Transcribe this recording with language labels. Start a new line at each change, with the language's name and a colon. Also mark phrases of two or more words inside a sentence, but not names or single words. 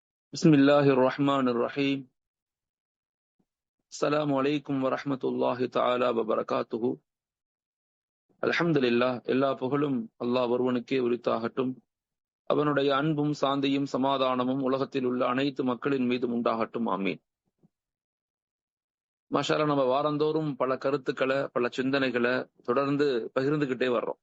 Arabic: بسم الله الرحمن الرحيم. السلام عليكم ورحمة الله تعالى وبركاته.
Tamil: அல்ஹம்துலில்லாஹ், எல்லா புகழும் அல்லாஹ் ஒருவனுக்கே உரித்தாகட்டும். அவனுடைய அன்பும் சாந்தியும் சமாதானமும் உலகத்தில் உள்ள அனைத்து மக்களின் மீதும் உண்டாகட்டும். ஆமீன்.
Arabic: ما شاء الله,
Tamil: நம்ம வாரந்தோறும் பல கருத்துக்களை, பல சிந்தனைகளை தொடர்ந்து பகிர்ந்துகிட்டே வர்றோம்.